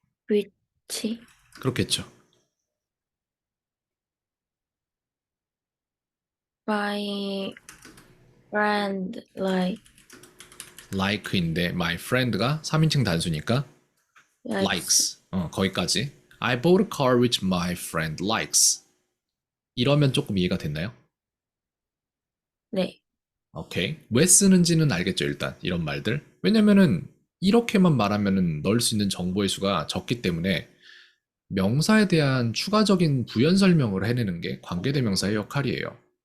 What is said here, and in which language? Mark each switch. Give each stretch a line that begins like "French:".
English: which
Korean: 그렇겠죠.
English: my friend like
Korean: like인데
English: my friend
Korean: 가 3인칭 단수니까
English: likes.
Korean: likes 거기까지.
English: I bought a car which my friend likes.
Korean: 이러면 조금 이해가 됐나요? 네. 오케이. 왜 쓰는지는 알겠죠, 일단. 이런 말들. 왜냐면은 이렇게만 말하면은 넣을 수 있는 정보의 수가 적기 때문에 명사에 대한 추가적인 부연 설명을 해내는 게 관계대명사의 역할이에요.